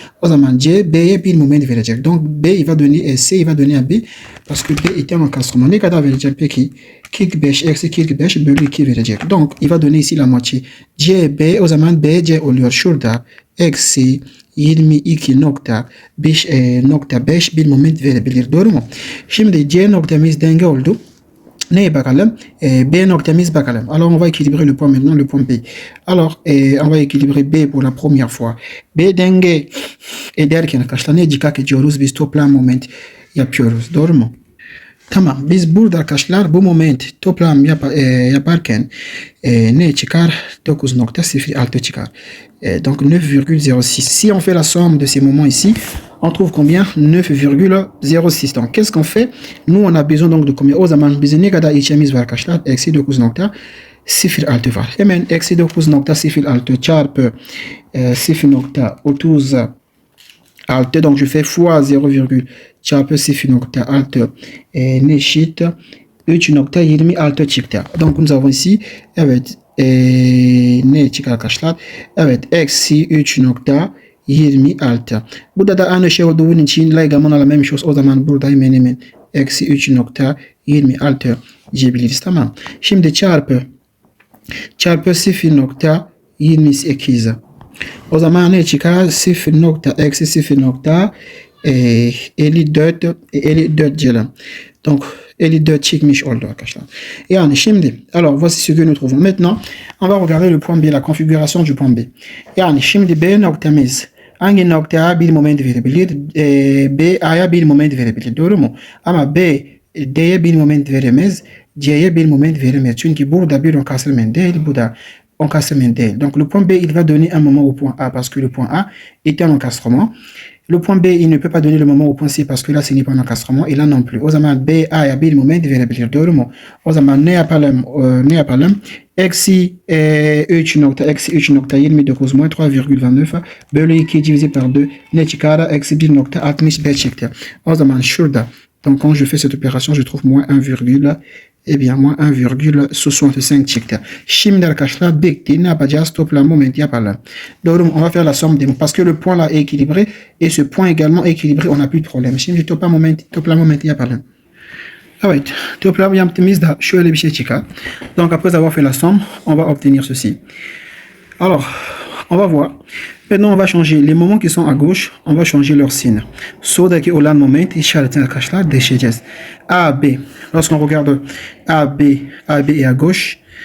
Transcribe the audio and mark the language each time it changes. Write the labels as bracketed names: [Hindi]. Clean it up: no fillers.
[Turkish] O zaman C, B'ye bir moment verecek. [French] Donc, B, il va donner, C, il va donner à B. Parce que B est un encastrement. [Turkish] Ne kadar verecek peki? 45 eksi 45 bölü 2 verecek. [French] Donc, il va donner ici la moitié. [Turkish] C, B, o zaman B, C oluyor. Şurada eksi 22.5 bir moment verebilir. Doğru mu? Şimdi C noktamız denge oldu. Neye bakalım? B noktamız bakalım. [French] Alors, on va équilibrer le point maintenant, le point B. Alors, on va équilibrer B pour la première fois. [Turkish] B denge ederken arkadaşlar ne dikkat ediyoruz? Biz toplam moment yapıyoruz. Doğru mu? Tamam. Biz burada arkadaşlar bu moment toplam yaparken ne çıkar? 9.06 çıkar. [French] Donc 9,06. Si on fait la somme de ces moments ici, on trouve combien? 9,06. Donc qu'est-ce qu'on fait? Nous on a besoin donc de combien? [Turkish] O zaman bize ne kadar içemiz var arkadaşlar? Eksi 9.06 var. Hemen eksi 9.06 çarpı 0.36. [French] Donc je fais fois 0, [Turkish] çarpı 0.6 ne eşit 3.26 çıktı. [French] Donc nous avons ici [Turkish] evet ne çıkar arkadaşlar? Evet eksi 3.26. Burada da aynı şey olduğu için laygamın [French] la même chose. [Turkish] O zaman burada hemen eksi 3.26 diyebiliriz. Tamam. Şimdi çarpı 0.28. O zaman ne çıkar? 0.54 diyelim. Donc 54 çıkmış oldu arkadaşlar. Yani şimdi, alors voici ce que nous trouvons. [French] Maintenant, on va regarder le point B, la configuration du point B. [Turkish] Yani şimdi B noktamız hangi noktaya bir moment verebilir? B A'ya bir moment verebilir. Doğru mu? Ama B D'ye bir moment veremez. C'ye bir moment veremez. Çünkü burada bir encastre değil, bu da encastrement değil. [French] Donc le point B, il va donner un moment au point A parce que le point A est un encastrement. Le point B, il ne peut pas donner le moment au point C parce que là, ce n'est pas un encastrement. Et là non plus. [Turkish] O zaman B, A'ya bir moment verebilir. Doğru mu? O zaman ne yapalım? Eksi 3.29 [French] moins 3,29 [Turkish] bölü 2 [French] divisé par 2 [Turkish] ne çıkar? Eksi 1.65 çıktı. O zaman şurada. [French] Donc quand je fais cette opération, je trouve moins 1, eh bien moins 1,65 çıktı. [Turkish] Şimdi arkadaşlar bitti. Ne yapacağız? Toplam moment yapalım. Doğru mu? [French] On va faire la somme des mots. Parce que le point là est équilibré et ce point également est équilibré. On n'a plus de problème. [Turkish] Şimdi toplam moment yapalım. Evet. Toplam yaptığımızda şöyle bir şey çıkar. [French] Donc après avoir fait la somme, on va obtenir ceci. Alors, on va voir. Maintenant, on va changer les moments qui sont à gauche, on va changer leur signe. [Turkish] Soldaki olan moment işaretini arkadaşlar değiştireceğiz. A, B. [French] Lorsqu'on regarde A, B est à gauche.